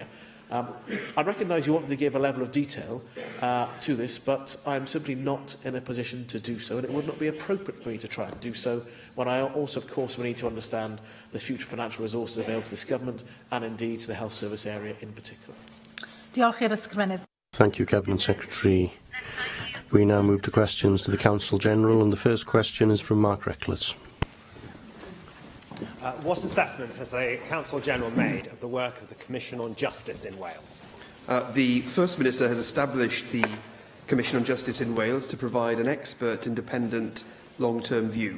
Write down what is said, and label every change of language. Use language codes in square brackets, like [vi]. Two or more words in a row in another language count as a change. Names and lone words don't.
[en] I recognise you want to give a level of detail to this, but I'm simply not in a position to do so, and it would not be appropriate for me to try and do so when I also, of course, we need to understand the future financial resources available to this government and indeed to the health service area in particular. [cy] Diolch i'r ysgrifennydd. [en] Thank you, Cabinet Secretary. We now move to questions to the Counsel General, and the first question is from Mark Reckless. What assessment has the Counsel General made of the work of the Commission on Justice in Wales? The First Minister has established the Commission on Justice in Wales to provide an expert, independent, long-term view.